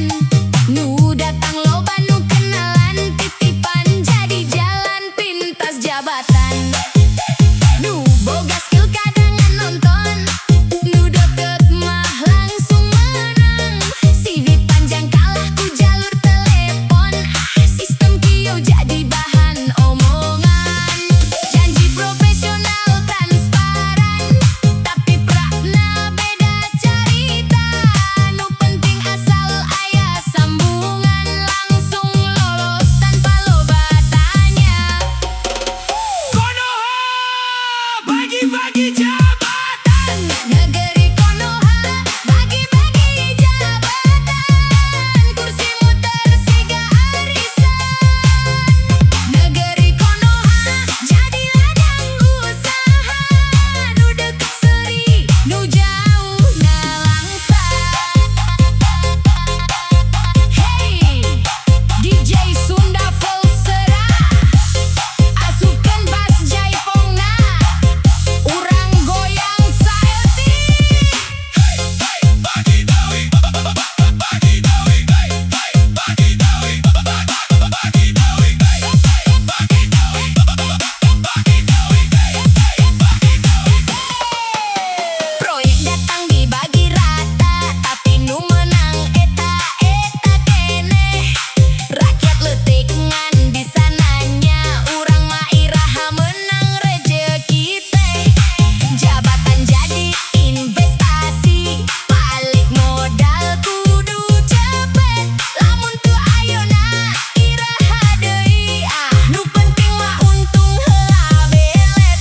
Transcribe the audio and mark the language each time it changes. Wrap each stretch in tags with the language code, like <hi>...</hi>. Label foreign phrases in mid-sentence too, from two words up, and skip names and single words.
<su>Nu datang loba nu kenalan titipan, jadi jalan pintas jabatan. Nu boga skill kadangan nonton, nu deket mah langsung menang. CV panjang kalah ku jalur telepon, sistem kieu jadi bahan omongan. Janji profesional transparan, tapi prakna beda carita. Nu penting asal aya sambungan, langsung lolos tanpa loba tanya.</su> <id>Konoha bagi-bagi jabatan. Negeri Konoha bagi-bagi jabatan,</id> <su>kursi muter siga arisan. Negeri Konoha jadi ladang usaha, nu deket seuri, nu jauh nalangsa. Hey, DJ Sunda Volsera, asupkeun bass jaipongna, urang goyang saeutik. Bagi dawi, bagi dawi, bagi dawi, bagi dawi, bagi dawi. Proyek datang dibagi rata, tapi nu menang eta kene. Rakyat leutik ngan bisa nanya, urang mah iraha menang rejeki teh. Jabatan jadi investasi, balik modal kudu cepet. Lamun teu ayeuna iraha deui, nu penting mah untung heula belet.</su>